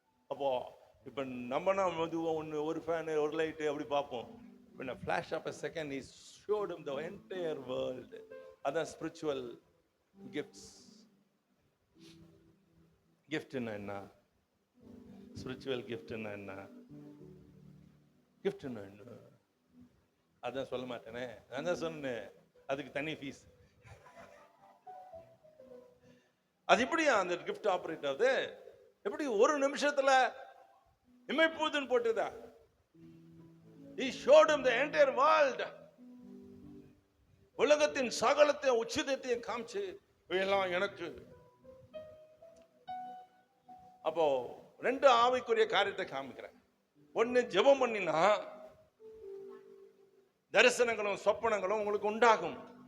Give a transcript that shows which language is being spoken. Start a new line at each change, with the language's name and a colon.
Tamil: அப்போ இப்ப நம்மனா ஒரு ஃபேன், ஒரு லைட் அப்படி பார்ப்போம்.
English: in a flash of a second he showed him the entire world. Other spiritual gifts.
Tamil: Gift என்ன? ஸ்பிரிச்சுவல் கிஃப்ட்னா என்ன? கிஃப்ட்னா என்ன? அதான் சொல்ல மாட்டேனே. நான் தான் சொன்னேன் அதுக்கு தனி ஃபீஸ். அது எப்படியா அந்த கிஃப்ட் ஆபரேட் ஆகுது? எப்படி ஒரு நிமிஷத்துல இமைப்பூதுன்னு போட்டுதா?
English: He showed him the entire world.
Tamil: உலகத்தின் சகலத்தையும் உச்சிதத்தையும் காமிச்சு எல்லாம் எனக்கு. அப்போ ரெண்டு ஆவிக்குரிய காரியத்தை காமிக்கிறேன். ஒன்னு ஜெபம் பண்ணினா தரிசனங்களும் சொப்பனங்களும் உங்களுக்கு உண்டாகும்.